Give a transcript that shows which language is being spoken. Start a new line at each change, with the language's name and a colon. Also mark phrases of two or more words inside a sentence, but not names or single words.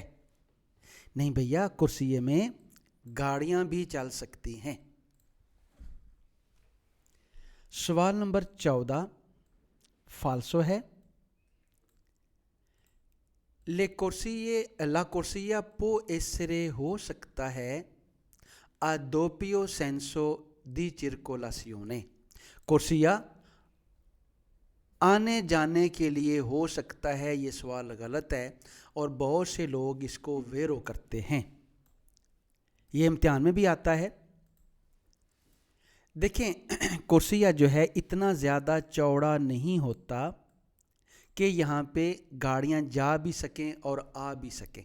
Urdu: نہیں بھیا، کرسیے میں گاڑیاں بھی چل سکتی ہیں. سوال نمبر 14 فالسو ہے.
Italian: la corsia può essere
Urdu: ہو سکتا ہے
Italian: a doppio senso di circolazione,
Urdu: کرسیا آنے جانے کے لیے ہو سکتا ہے. یہ سوال غلط ہے اور بہت سے لوگ اس کو ویرو کرتے ہیں. یہ امتحان میں بھی آتا ہے۔ دیکھیں، کرسیا جو ہے اتنا زیادہ چوڑا نہیں ہوتا کہ یہاں پہ گاڑیاں جا بھی سکیں اور آ بھی سکیں.